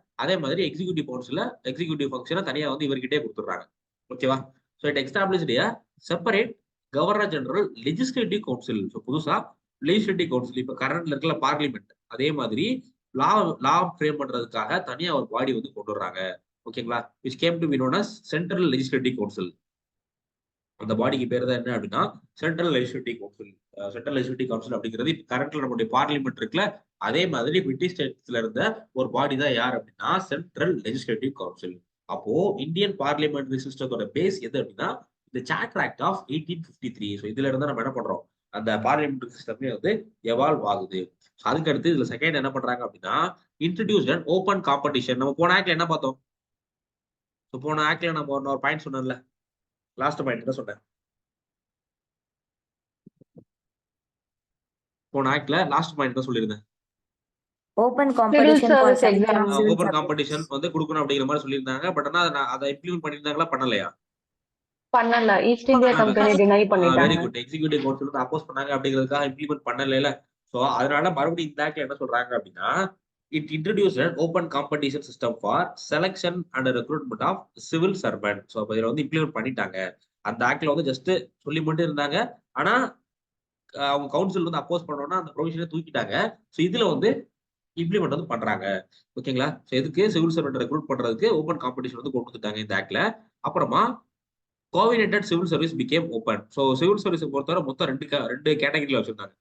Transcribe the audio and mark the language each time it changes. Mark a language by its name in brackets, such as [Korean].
[Tamil] அதே மாதிரி executive கவுன்சில executive ஃபங்க்ஷனை தனியா வந்து இவர்கிட்டே கொடுத்துட்றாங்க. ஓகேவா? [English] So it established a separate governor general legislative council. [Tamil] So புதுசா லெஜிஸ்லேட்டிவ் கவுன்சில் இப்ப கரண்ட்ல இருக்கிற பார்லிமெண்ட், அதே மாதிரி லா ஃப்ரேம் பண்றதுக்காக தனியா ஒரு பாடி வந்து கொண்டு வர்றாங்க. ஓகேங்களா? [English] which came to be known as central legislative council. [Tamil] அந்த பாடிக்கு பேர் தான் என்ன அப்படின்னா central legislative council. Central legislative council அப்படிங்கிறது கரண்ட்ல நம்மளுடைய பார்லிமெண்ட் இருக்குல்ல, அதே மாதிரி பிரிட்டிஷ் ஸ்டேட்ஸ்ல இருந்த ஒரு பாடி தான் யார் அப்படின்னா சென்ட்ரல் லெஜிஸ்லேட்டிவ் கவுன்சில். அப்போ இந்தியன் பார்லிமெண்டரி சிஸ்டத்தோட பேஸ் எது அப்படின்னா இந்த சார்ட்டர் ஆக்ட் ஆஃப் 1853. ஸோ இதுல இருந்து நம்ம என்ன பண்றோம், அந்த பார்லிமெண்டரி சிஸ்டமே வந்து எவால்வ் ஆகுது. அதுக்கு அடுத்து இதுல செகண்ட் என்ன பண்றாங்க அப்படின்னா [English] Introduced and open competition. [Tamil] நம்ம போன ஆக்ட்ல என்ன பார்த்தோம்? ஸோ போன ஆக்ட்ல நம்ம ஒரு பாயிண்ட் சொன்னோம்ல, லாஸ்ட் பாயிண்ட் என்ன சொன்னேன்? போன ஆக்ட்ல லாஸ்ட் பாயிண்ட் தான் சொல்லியிருந்தேன். ஓபன் காம்படிஷன் ஓப்பன் காம்படிஷன் வந்து கொடுக்கணும் அப்படிங்கிற மாதிரி சொல்லியிருந்தாங்க. பட் ஆனா அதை இம்ப்ளிமெண்ட் பண்ணியிருந்தாங்களா, பண்ணலையா? பண்ணல. ஈஸ்ட் இந்தியா கம்பெனி டினை பண்ணிட்டாங்க. Very good. எக்ஸிக்யூட்டிவ் கவுன்சில் வந்து அப்போஸ் பண்ணாங்க அப்படிங்கிறதுக்காக இம்ப்ளிமெண்ட் பண்ணல. சோ அதனால மறுபடியும் இந்த ஆக்ட்ல என்ன சொல்றாங்க அப்படின்னா [English] It introduced an open competition system for selection and recruitment of civil servant. [Tamil] So அப்போ இதில் வந்து இம்ப்ளிமெண்ட் பண்ணிட்டாங்க. அந்த ஆக்ட்ல வந்து ஜஸ்ட் சொல்லி மட்டும் இருந்தாங்க. ஆனா அவங்க கவுன்சில் வந்து அப்போஸ் பண்ணோம்னா அந்த ப்ரொவிஷனை தூக்கிட்டாங்க. ஸோ இதுல வந்து இம்ப்ளிமெண்ட் வந்து பண்றாங்க. ஓகேங்களா? ஸோ எதுக்கு சிவில் சர்வெண்ட் ரெக்ரூட் பண்றதுக்கு ஓப்பன் காம்படிஷன் வந்து கொண்டு வந்துட்டாங்க இந்த ஆக்ட்ல. அப்புறமா [English] Coordinated civil service became open. [Tamil] So civil service பொறுத்தவரை மொத்தம் ரெண்டு கேட்டகரியில வச்சிருந்தாங்க.